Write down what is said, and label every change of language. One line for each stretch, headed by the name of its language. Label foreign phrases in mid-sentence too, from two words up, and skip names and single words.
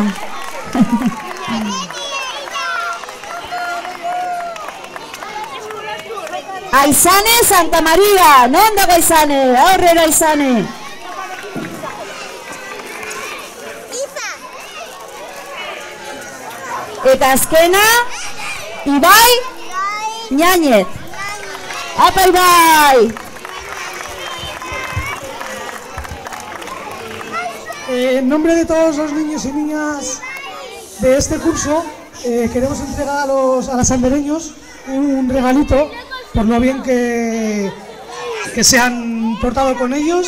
Basque: Aizane Santa Maria, non dago Aizane? Aurrera Aizane. Eta azkena, Ibai Ñañez. Apa Ibai!
Spanish: En nombre de todos los niños y niñas de este curso, queremos entregar a los andereños un regalito por lo bien que se han portado con ellos.